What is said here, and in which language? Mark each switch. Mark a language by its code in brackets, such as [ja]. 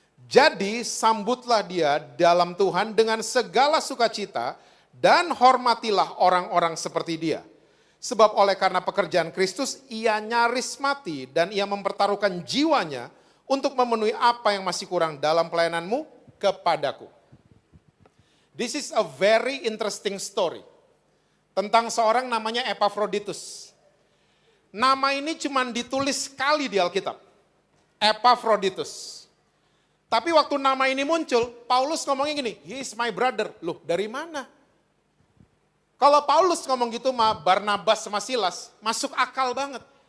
[id] Jadi sambutlah dia dalam Tuhan dengan segala sukacita dan hormatilah orang-orang seperti dia. Sebab oleh karena pekerjaan Kristus ia nyaris mati dan ia mempertaruhkan jiwanya untuk memenuhi apa yang masih kurang dalam pelayananmu kepadaku. [en] This is a very interesting story. [id] Tentang seorang namanya Epafroditus. Nama ini cuma ditulis sekali di Alkitab. Epafroditus. Tapi waktu nama ini muncul, Paulus ngomongnya gini, [en] he is my brother. [id] Loh, dari mana? Kalau Paulus ngomong gitu sama Barnabas sama Silas, masuk akal banget.